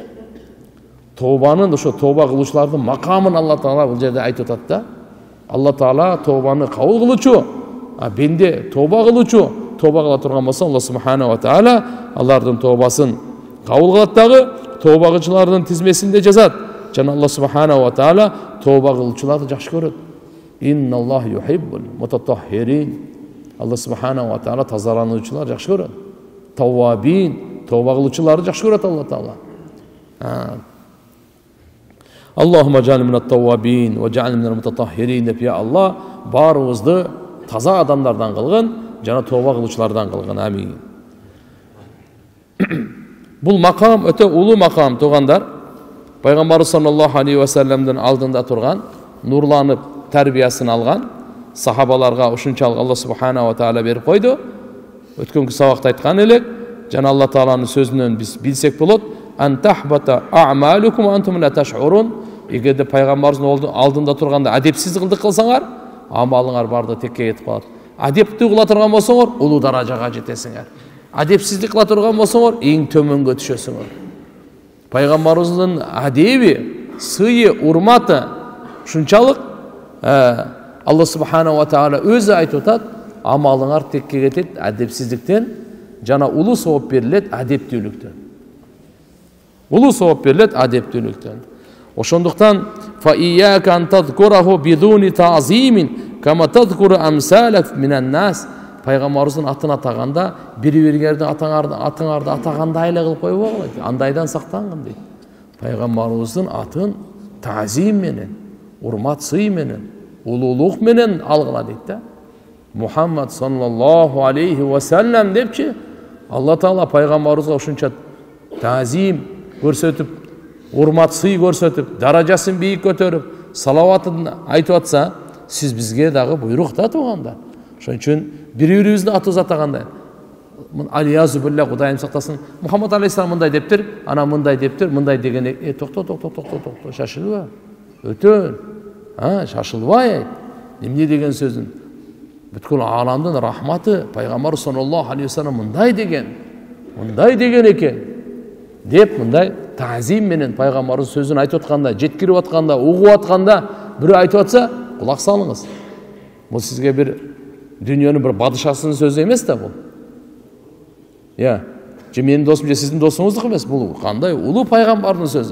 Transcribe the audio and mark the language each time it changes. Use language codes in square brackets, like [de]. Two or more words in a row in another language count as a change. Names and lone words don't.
[ky] Тообанын, ошо тооба кылуучулардын макамын Алла Таала бул жерде айтып атат да. Алла Таала тобаны кабыл кылучу, бенде тоба кылучу, тоба кыла турган болсо Алла Субхана ва Таала алардын тобасын кабыл кылат дагы, тоба кылчулардын тизмесинде жазат. Жана Алла Субхана ва Таала тоба кылчуларды жакшы көрөт. [ar] إن الله يحب المتطهرين. [ky] Алла Субхана ва Таала тазалануучулар жакшы көрөт. Тавабин, тоба кылчуларды жакшы көрөт Алла Таала. [ar] اللهم اجعلنا من التوابين واجعلنا من المتطهرين [ky] деп я Алла барыбызды таза адамдардан кылгын, жана тоба кылучулардан кылгын. Амин. Бул макам өтө улуу макам тугандар. Пайгамбар [ar] صلى الله عليه وسلم [ky] алдында турган, нурланып тарбиясын алган сахабаларга ушунчалык Алла Субхана ва Таала берип койду. Өткөнкү сабакта айткан элек, жана Алла Тааланын сөзүнөн биз билсек болот. [ar] أن تحبط أعمالكم وأنتم لا تشعرون. [ky] Эгерде пайгамбардын алдында турганда адепсиздик кылсаңар, амалыңар барды текке кетип калат. Адептүү кыла турган болсоңор, улуу даражага жетесиңер. Адепсиздик кыла турган болсоңор, эң төмөнгө түшөсүңөр. Пайгамбарыбыздын адеби, сыйы, урматы ушунчалык Алла Субхана ва Таала өзү айтып атат, амалыңар текке кетет адепсиздиктен, жана улуу сооп берилет адептүүлүктөн. Улуу сооп берилет адептүүлүктөн. Ошондуктан [ar] فإياك أن تذكره بدون تعظيم كما تذكر أمثالك من الناس. [ky] Пайгамбарыбыздын атын атаганда бири-бириңердин атыңарды атагандай эле кылып койбогула. Андайдан сактангын дейт. Пайгамбарыбыздын атын таъзим менен, урмат сый менен, улуулук менен алгыла дейт да. Мухаммад [ar] صلى الله عليه وسلم [ky] депчи, Алла Таала пайгамбарыбызга ушунча таъзим көрсөтүп, урмат сый көрсөтүп, даражасын бийик көтөрүп, салаватын айтып атса, сиз бизге дагы буйрук да тугандар. Ошон үчүн бири-бирибиздин атыбыз атагандай. [ar] العياذ بالله, [ky] Кудайым сактасын. Мухаммад алейхиссалам мындай дептир, ана мындай дептир, мындай деген токто, шашылба. Өтөн. Шашылбай. Эмне деген сөзүн? Бүткүл ааламдын рахматы, пайгамбар [ar] صلى الله عليه وسلم [ky] мындай деген экен. Деп мындай таъзим менен пайгамбарыбыз сөзүн айтып атканда, жеткирип атканда, угуп атканда, бирөө айтып атса, кулак салыңыз. Бул сизге бир дүйнөнүн бир падышасынын сөзү эмес да бул. Же менин досум, же сиздин досуңуздук эмес, бул кандай улуу пайгамбардын сөзү.